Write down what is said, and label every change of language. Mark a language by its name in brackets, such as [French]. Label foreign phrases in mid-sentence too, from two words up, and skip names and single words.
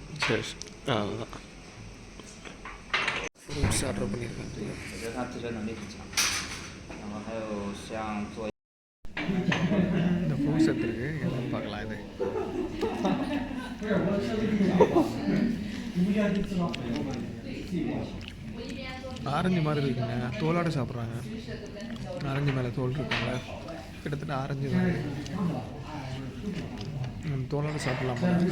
[Tamil] சரி அதுதான் ஃப்ரூட்ஸ் ஆர்டர் பண்ணியிருக்கேன். [Chinese] 我觉得他自身能力很强。然后还有像做 [Tamil] இந்த ஃப்ரூட்ஸ் எடுத்துருக்கு என்னன்னு பார்க்கலாம். இது ஆரஞ்சு மாதிரி இருக்குங்க, தோலோட சாப்பிட்றாங்க. ஆரஞ்சு மேலே தோல் இருக்குங்க, கிட்டத்தட்ட ஆரஞ்சு மாதிரி தோலோட சாப்பிட்லாம்.